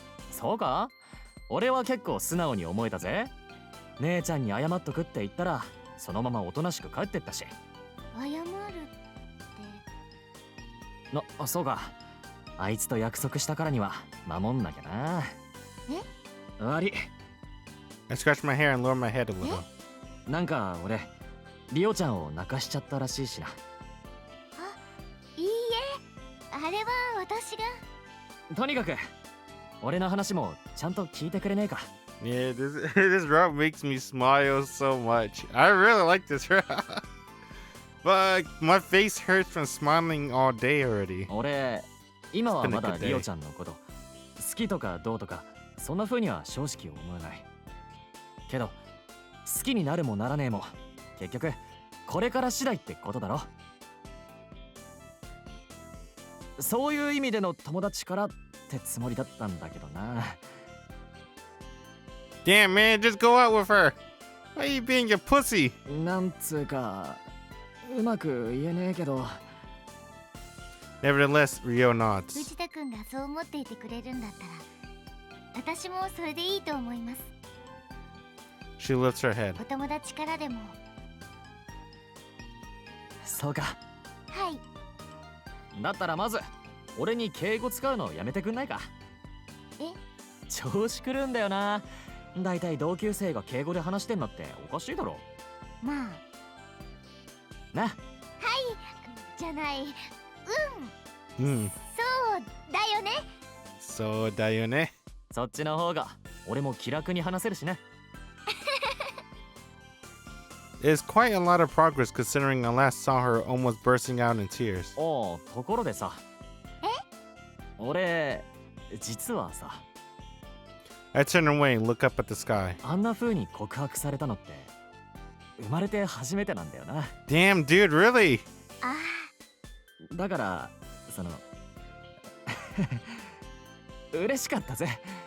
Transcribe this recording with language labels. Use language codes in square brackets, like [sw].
[ja] そうか？俺は結構素直に思えたぜ。姉ちゃんに謝っとくって言ったらそのままおとなしく帰ってったし。謝るってそうか。あいつと約束したからには守んなきゃな。悪い。 [en] I scratched my hair and lowered my head a little. [ja] なんか俺リオちゃんを泣かしちゃったらしいしな。いいえ、あれは私が。とにかく俺の話もちゃんと聞いてくれねえか。 [en] Yeah, this route makes me smile so much. I really like this route. But my face hurts from smiling all day already. [ja] 俺今はまだリオちゃんのこと好きとかどうとかそんな風には正直思えない。けど好きになるもならねえも結局これから次第ってことだろ。そういう意味での友達からってつもりだったんだけどな。 [en] Damn, man, just go out with her. Why are you being a pussy? [ja] なんつうかうまく言えねえけど。 [en] Nevertheless, Ryo nods. [ja] 藤田くんがそう思っていてくれるんだったら私もそれでいいと思います。 [en] She lifts her head. [ja] お友達からでも。そうか。はい。だったらまず俺に敬語使うのやめてくんないか。え？調子くるんだよな。だいたい同級生が敬語で話してんのっておかしいだろ。まあな。じゃない。 Hmm. そうだよね。 So da yo ne. そっちの方が俺も気楽に話せるしね。 [en] It's quite a lot of progress considering I last saw her almost bursting out in tears. [ja] おう、ところでさ。俺実はさ [en] I turn away and look up at the sky. [ja] あんな風に告白されたのって生まれて初めてなんだよな。 [en] Damn, dude, really? あ [ja] だからその嬉しかったぜ。